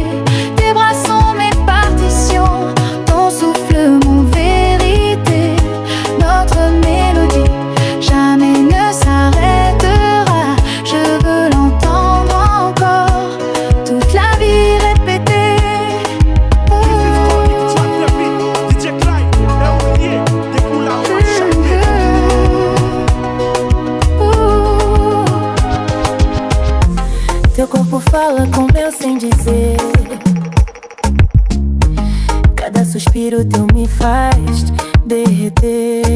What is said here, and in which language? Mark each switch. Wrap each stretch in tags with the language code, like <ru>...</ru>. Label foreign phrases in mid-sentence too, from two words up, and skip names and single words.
<fr>Tes bras sont mes partitions, ton souffle mon vérité. Notre mélodie jamais ne s'arrêtera. Je veux l'entendre encore, toute la vie répétée.</fr> <pt>Teu corpo fala com meu sem dizer. Cada suspiro teu me faz derreter.</pt>